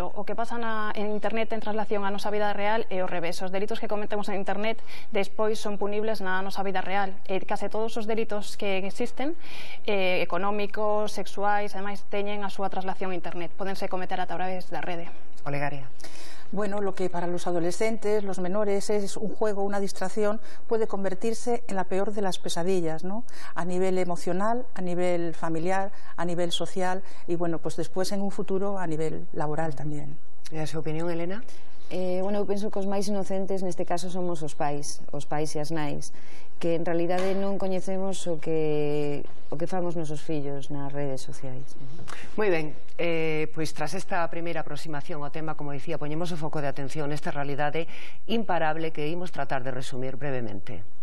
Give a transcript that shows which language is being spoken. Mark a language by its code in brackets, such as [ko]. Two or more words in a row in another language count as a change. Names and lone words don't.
[gl] O que pasa en internet ten traslación a nosa vida real e ao revés. Os delitos que cometemos en internet despois son punibles na nosa vida real. Case todos os delitos que existen, económicos, sexuais, ademais teñen a súa traslación a internet. Pódense cometer a través da rede. Olegaria. [es] Bueno, lo que para los adolescentes, los menores, es un juego, una distracción, puede convertirse en la peor de las pesadillas, ¿no? A nivel emocional, a nivel familiar, a nivel social y, bueno, pues después en un futuro a nivel laboral también. ¿Y a su opinión, Elena? [gl] Bueno, eu penso que os máis inocentes neste caso somos os pais e as nais, que en realidade non coñecemos o que fan os nosos fillos nas redes sociais. Moi ben, pois tras esta primeira aproximación ao tema, como dicía, poñemos o foco de atención nesta realidade imparable que imos tratar de resumir brevemente.